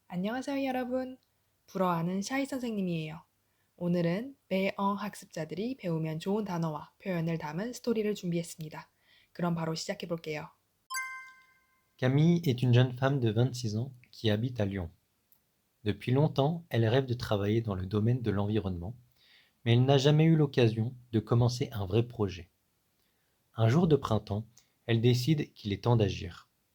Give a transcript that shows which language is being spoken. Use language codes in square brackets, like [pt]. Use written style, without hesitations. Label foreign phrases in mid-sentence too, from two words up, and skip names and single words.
[ko] 안녕하세요, 여러분. 불어하는 샤이 선생님이에요. 오늘은 배어 학습자들이 배우면 좋은 단어와 표현을 담은 스토리를 준비했습니다. 그럼 바로 시작해 볼게요. [fr] Camille est une jeune femme de 26 ans qui habite à Lyon. Depuis longtemps, elle rêve de travailler dans le domaine de l'environnement, mais elle n'a jamais eu l'occasion de commencer un vrai projet. Un jour de printemps, elle décide qu'il est temps d'agir.